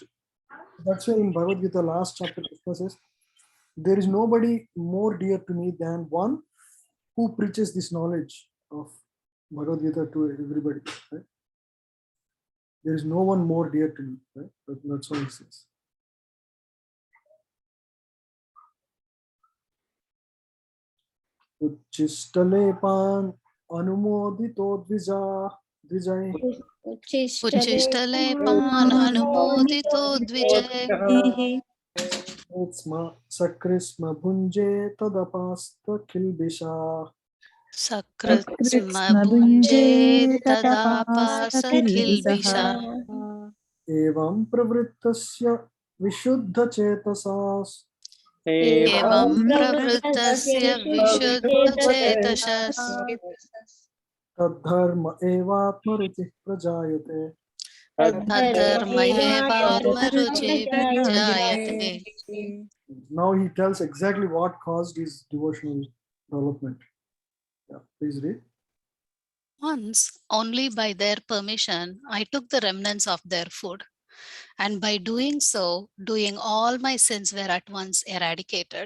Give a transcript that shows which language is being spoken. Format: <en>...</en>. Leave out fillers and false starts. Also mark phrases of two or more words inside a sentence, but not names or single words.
<en>That's why in Bhagavad Gita, last chapter, Krishna says, there is nobody more dear to me than one who preaches this knowledge of Bhagavad Gita to everybody. Right? There is no one more dear to me. Right? That's what he says.</en> <sa>उच्छिष्टलेपान् अनुमोदितो द्विजैः. उच्छिष्टले पान् अनुमोदितो द्विजैः. स्म सकृत्स्म भुञ्जे तदपास्त किल्बिषः. सकृत्स्म भुञ्जे तदपास किल्बिषः. एवं प्रवृत्तस्य विशुद्ध एवं प्रवृत्तस्य विशुद्धचेतसः. विशुद्धचेतसः तद्धर्म एवात्मरुचिः प्रजायते. तद्धर्म एवात्मरुचि धर्म एव आत्म रुचि प्रजायते. प्रजायते.</sa> <en>Now he tells exactly what caused his devotional development. Yeah, please read. Once, only by their permission, I took the remnants of their food, and by doing so, doing all my sins were at once eradicated.</en>